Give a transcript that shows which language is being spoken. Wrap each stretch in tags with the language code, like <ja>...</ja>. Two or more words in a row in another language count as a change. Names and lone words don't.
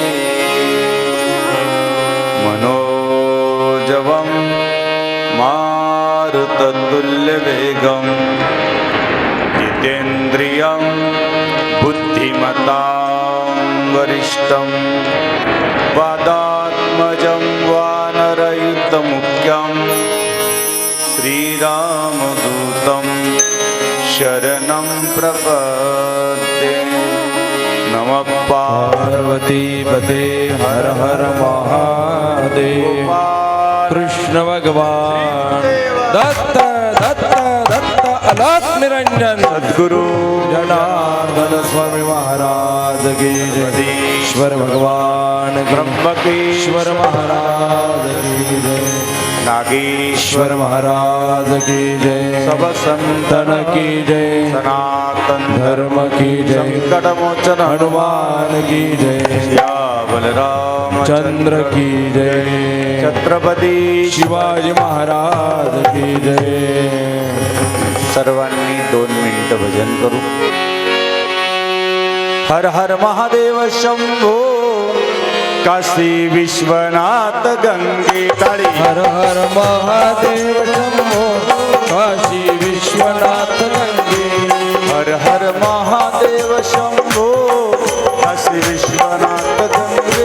<sa>मनोजवं मारुततुल्यवेगं जितेन्द्रियं बुद्धिमतां वरिष्ठं वादात्मजं वानरयुतमुख्यं श्रीरामदूतं शरणं प्रपद्ये। नमः पार्वतीपते हर हर महादेव।</sa> <hi>कृष्ण भगवान दत्त दत्त दत्त अनाथ निरंजन सद्गुरु जनार्दन स्वामी महाराज की जय। ईश्वर भगवान ब्रह्मकेश्वर महाराज की जय। नागेश्वर ईश्वर महाराज की जय। सब संतन की जय। सनातन धर्म की जय। संकट मोचन हनुमान की जय। या बलराम चंद्र की जय। छत्रपती शिवाजी महाराज की जय।</hi> <mr>सर्वांनी 2 मिनिटं भजन करू।</mr> <hi>हर हर महादेव शंभो काशी विश्वनाथ गंगे काळी। हर हर महादेव शंभो काशी विश्वनाथ गंगे। हर हर महादेव शंभो काशी विश्वनाथ गंगे।</hi>